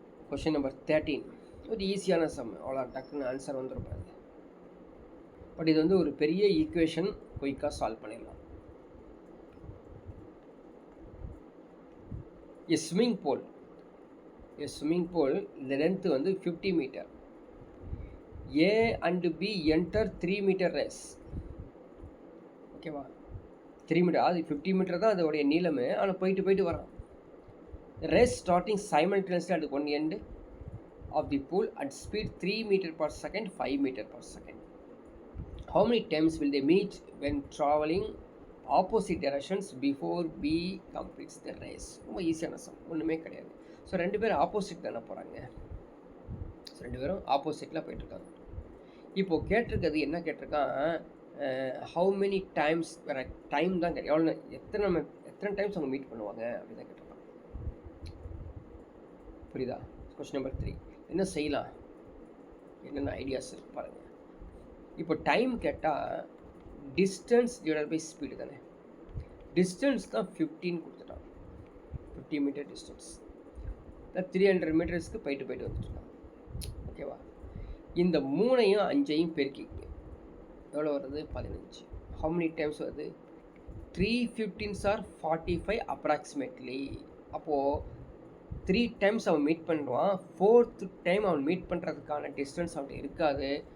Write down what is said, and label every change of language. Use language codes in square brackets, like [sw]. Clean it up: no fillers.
[ta] Question number 13 ஒரு ஈஸியான some. அவ்வளோ டக்குன்னு ஆன்சர் வந்துருப்பாரு. பட் இது வந்து ஒரு பெரிய ஈக்குவேஷன், குயிக்காக சால்வ் பண்ணிடலாம். [en] A swimming pool [ta] இந்த லென்த்து வந்து 50 metre. [en] A and B enter 3 metre race. [ta] ஓகேவா? [en] 3 metre, [ta] அது 50 மீட்டர் தான் அதோடைய நீளமே. ஆனால் போயிட்டு வரான். [en] Race starting simultaneously at one end of the pool at speed 3 meter per second, 5 meter per second. How many times will they meet when traveling opposite directions before B completes the race? [ta] ரொம்ப ஈஸியான some, ஒன்றுமே கிடையாது. So ரெண்டு பேரும் opposite தானே போகிறாங்க. So ரெண்டு பேரும் ஆப்போசிட்டில் போயிட்டுருக்காங்க. இப்போது கேட்டிருக்கிறது என்ன கேட்டிருக்கான்? ஹவு மெனி டைம்ஸ், வேறு டைம் தான் கேட்க. எவ்வளோ எத்தனை டைம்ஸ் அவங்க மீட் பண்ணுவாங்க அப்படி தான் கேட்டிருக்காங்க. புரியுதா? கொஸ்டின் நம்பர் 3 என்ன செய்யலாம், என்னென்ன ஐடியாஸ் இருக்கு பாருங்கள். இப்போ டைம் கேட்டால் டிஸ்டன்ஸ் டிவைட் பை ஸ்பீடு தானே. டிஸ்டன்ஸ் தான் 15 கொடுத்துட்டான். 50 மீட்டர் டிஸ்டன்ஸ் 300 மீட்டர்ஸ்க்கு போயிட்டு வந்துட்டுருக்கான். ஓகேவா? இந்த 3ஐயும் 5ஐயும் பெருக்கிங்க. எவ்வளோ வருது? 15. ஹவு மெனி டைம்ஸ் வருது? [en] 315s are 45 approximately. [ta] அப்போது 3 டைம்ஸ் அவன் மீட் பண்ணுவான். 4th டைம் அவன் மீட் பண்ணுறதுக்கான டிஸ்டன்ஸ் அவன் இருக்காது.